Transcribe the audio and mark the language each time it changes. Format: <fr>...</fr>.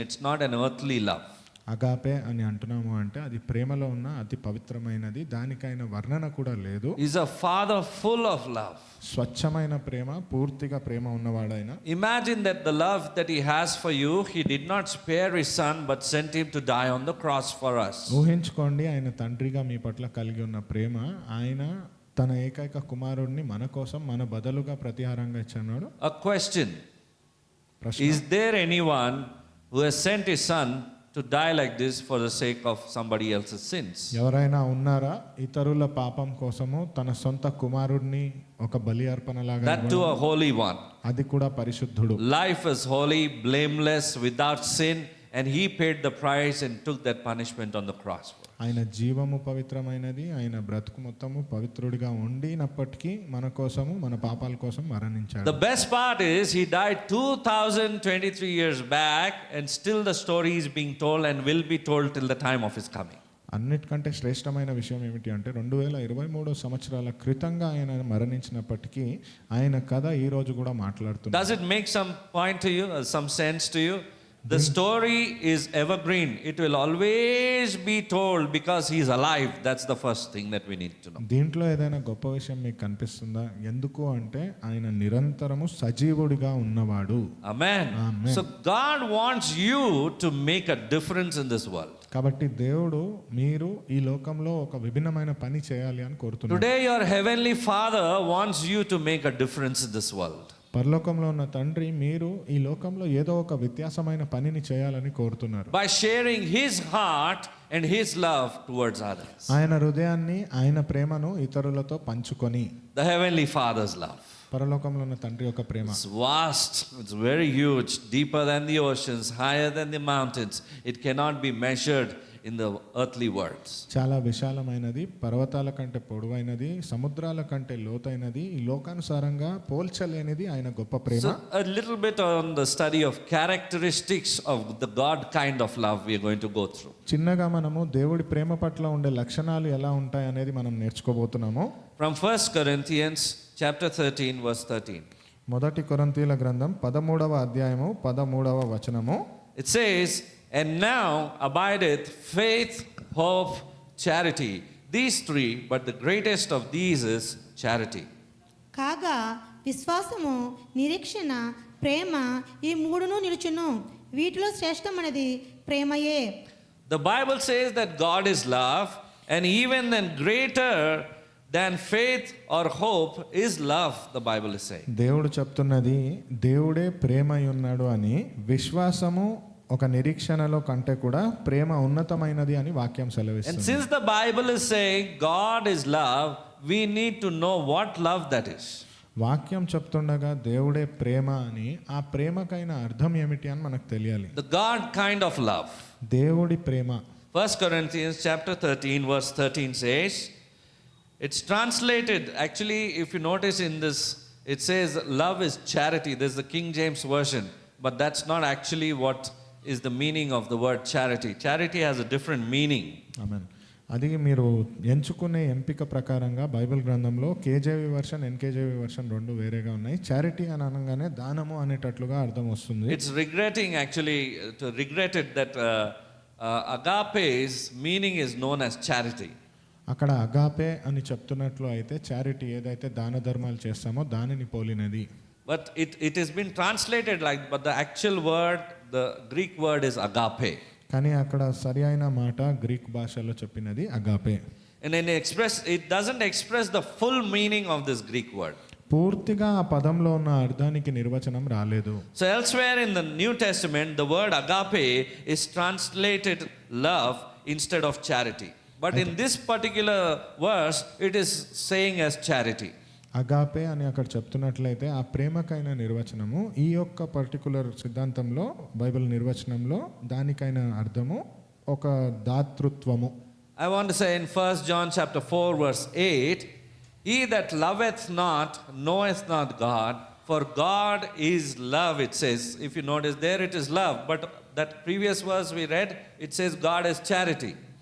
<en>It's not an earthly love.</en> <te>Agape అని అంటున్నాము అంటే అది ప్రేమలో ఉన్న అతి పవిత్రమైనది, దానికైన వర్ణన కూడా లేదు.</te> <en>He's a father full of love.</en> <te>స్వచ్ఛమైన ప్రేమ, పూర్తిగా ప్రేమ ఉన్నవాడైన.</te> <en>Imagine that the love that he has for you, he did not spare his son but sent him to die on the cross for us.</en> <te>ఊహించుకోండి, ఆయన తండ్రిగా మీ పట్ల కలిగి ఉన్న ప్రేమ, ఆయన తన ఏకైక కుమారుడిని మన కోసం, మన బదులుగా ప్రతిహారంగా ఇచ్చాడు.</te> <en>A question.</en> <te>ప్రశ్న.</te> <en>Is there anyone who has sent his son to die like this for the sake of somebody else's sins?</en> <te>ఎవరైనా ఉన్నారా ఇతరుల పాపం కోసము తన సొంత కుమారుడిని ఒక బలి అర్పణలాగా</te> <en>That to a holy one.</en> <te>అది కూడా పరిశుద్ధుడు.</te> <en>Life is holy, blameless, without sin, and he paid the price and took that punishment on the cross.</en> <te>ఆయన జీవము పవిత్రమైనది, ఆయన బ్రతుకు మొత్తము పవిత్రుడిగా ఉండినప్పటికీ మన కోసము, మన పాపాల కోసం మరణించాడు.</te> <en>The best part is he died 2023 years back, and still the story is being told and will be told till the time of his coming.</en> <te>అన్నిటికంటే శ్రేష్టమైన విషయం ఏమిటి అంటే 2023 సంవత్సరాల క్రితంగా ఆయన మరణించినప్పటికీ ఆయన కథ ఈ రోజు కూడా మాట్లాడుతుంది.</te> <en>Does it make some point to you, some sense to you? The story is evergreen. It will always be told because he is alive. That's the first thing that we need to know.</en> <te>దీంట్లో ఏదైనా గొప్ప విషయం మీకు కనిపిస్తుందా? ఎందుకు అంటే ఆయన నిరంతరము సజీవుడిగా ఉన్నవాడు.</te> <en>Amen. Amen. So God wants you to make a difference in this world.</en> <te>కాబట్టి దేవుడు మీరు ఈ లోకంలో ఒక విభిన్నమైన పని చేయాలి అని కోరుతున్నాడు.</te> <en>Today your heavenly Father wants you to make a difference in this world.</en> <te>పరలోకంలో ఉన్న తండ్రి మీరు ఈ లోకంలో ఏదో ఒక వ్యత్యాసమైన పనిని చేయాలని కోరుతున్నారు.</te> <en>By sharing his heart and his love towards others.</en> <te>ఆయన హృదయాన్ని ఆయన ప్రేమను ఇతరులతో పంచుకొని.</te> <en>The heavenly Father's love.</en> <te>పరలోకంలో ఉన్న తండ్రి యొక్క ప్రేమ</te> <en>It's vast, it's very huge, deeper than the oceans, higher than the mountains. It cannot be measured in the earthly words.</en> <te>చాలా విశాలమైనది, పర్వతాల కంటే పొడవైనది, సముద్రాల కంటే లోతైనది, ఈ లోకానుసారంగా పోల్చలేనిది ఆయన గొప్ప ప్రేమ.</te> <en>So a little bit on the study of characteristics of the God kind of love we are going to go through.</en> <te>చిన్నగా మనము దేవుడి ప్రేమ పట్ల ఉండే లక్షణాలు ఎలా ఉంటాయి అనేది మనం నేర్చుకోబోతున్నాము.</te> <en>From 1 Corinthians chapter 13 verse 13.</en> <te>మొదటి కొరింథీయుల గ్రంథం 13వ అధ్యాయము 13వ వచనము.</te> <en>It says, "And now abideth faith, hope, charity. These three, but the greatest of these is charity."</en> <te>కాగా విశ్వాసము, నిరీక్షణ, ప్రేమ ఈ మూడును నిలుచును. వీటిలో శ్రేష్టమైనది ప్రేమయే.</te> <en>The Bible says that God is love, and even then greater than faith or hope is love, the Bible is saying.</en> <te>దేవుడు చెప్తున్నది దేవుడే ప్రేమ అయి ఉన్నాడు అని, విశ్వాసము ఒక నిరీక్షణలో కంటే కూడా ప్రేమ ఉన్నతమైనది అని వాక్యం</te> <en>And</en> <te>సెలవిస్తుంది.</te> <en>since the Bible is saying God is love, we need to know what love that is.</en> <te>వాక్యం చెప్తుండగా దేవుడే ప్రేమ అని, ఆ ప్రేమకైన అర్థం ఏమిటి అని మనకు తెలియాలి.</te> <en>The God kind of love.</en> <te>దేవుడి ప్రేమ</te> <en>1 Corinthians chapter 13 verse 13 says, it's translated, actually if you notice in this, it says love is charity. This is the King James version, but that's not actually what is the meaning of the word charity. Charity has a different meaning.</en> <te>ఆమేన్. అది మీరు ఎంచుకునే ఎంపిక ప్రకారంగా Bible గ్రంథంలో KJV version, ఎన్కేజేవి version రెండు వేరేగా ఉన్నాయి. Charity అని అనగానే దానము అనేటట్లుగా అర్థం వస్తుంది.</te> <en>It's regretting actually, to regret it that agape's meaning is known as charity.</en> <te>అక్కడ అగాపే అని చెప్తున్నట్లు అయితే చారిటీ ఏదైతే దాన ధర్మాలు చేస్తామో దానిని పోలినది.</te> <en>But it has been translated like, but the actual word, the Greek word is agape.</en> <te>కానీ అక్కడ సరి అయిన మాట గ్రీక్ భాషలో చెప్పినది agape.</te> <en>And then it doesn't express the full meaning of this Greek word.</en> <te>పూర్తిగా ఆ పదంలో ఉన్న అర్థానికి నిర్వచనం రాలేదు.</te> <en>So elsewhere in the New Testament, the word agape is translated love instead of charity. But in this particular verse, it is saying as charity.</en> <te>Agape అని అక్కడ చెప్తున్నట్లయితే ఆ ప్రేమకైన నిర్వచనము ఈ యొక్క పర్టికులర్ సిద్ధాంతంలో బైబిల్ నిర్వచనంలో దానికైన అర్థము ఒక దాతృత్వము.</te> <en>I want to say in 1 John chapter 4 verse 8, "He that loveth not knoweth not God, for God is love," it says. If you notice there, it is love. But that previous verse we read, it says God is charity.</en>